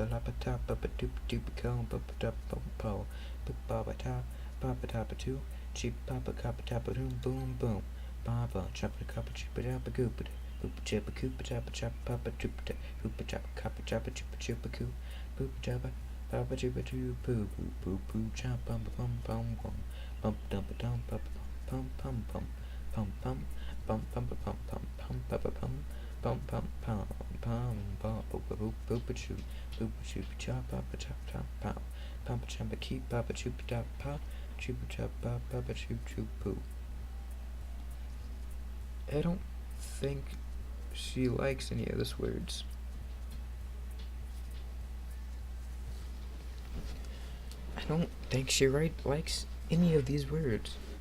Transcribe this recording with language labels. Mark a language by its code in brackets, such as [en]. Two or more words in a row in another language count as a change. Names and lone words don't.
[en] la pa ta papa tu tupa go papa ta pom po papa ta papa ta pa tu chip papa kappa tapa boom boom boom papa chapa kappa chupa tapa goopa Hoopa chapa coopa chapa chapa papa chupa hoopa chapa kappa chapa chupa chupa coo poopa chapa Papa chupa choo poo poo poo poo chop bum bum bum bum bum dum dum bum pum pum pum pum pum bum bum bum pum pum papa pum bum pum pum pum bum poopa poo poopa choo chop papa chop chop pow papa chapa keep papa chupa chop pa chupa chop papa choo poo. I don't think she likes any of those words. I don't think she likes any of these words.